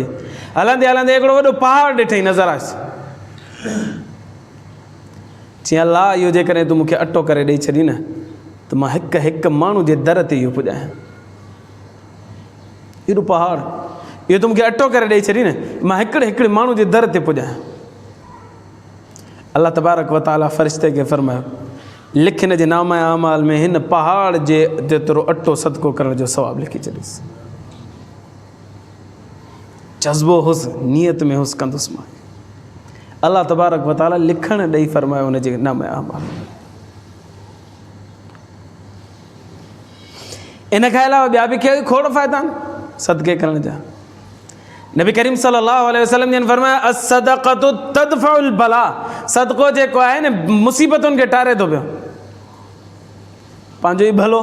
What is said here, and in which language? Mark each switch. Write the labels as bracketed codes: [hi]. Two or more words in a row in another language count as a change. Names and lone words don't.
[sd] हलंदे हलंदे हिकिड़ो वॾो पहाड़ ॾिठईं, नज़र आयुसि। चईं अल्लाह इहो जेकॾहिं तूं मूंखे अटो करे ॾेई छॾी न, त मां हिकु माण्हू जे दर ते इहो पुॼायां। एॾो पहाड़, इहो तूं मूंखे अटो करे ॾेई छॾी न, मां हिकिड़े माण्हू जे दर ते पुॼायां। अल्लाह [ar] تبارك وتعالى [sd] फ़रिश्ते खे फरमायो, लिख हिन जे नामा अमाल में हिन पहाड़ जे जेतिरो अटो सदको करण जो सवाबु लिखी छॾीसि। जज़्बो हुसि, नियत में हुसि, कंदुसि मां। अल्लाह [ar] تبارك وتعالى [sd] लिखणु ॾेई फरमायो हुन जे नामा अमाल में। इन खां अलावा ॿिया बि खोड़ फ़ाइदा आहिनि सदके करण जा। नबी करीम [ar] صلى الله عليه وسلم [sd] जन फरमाया, [ar] الصدقة تدفع البلاء, [sd] सदको जेको आहे न मुसीबतुनि खे टारे थो पियो, पंहिंजो ई भलो।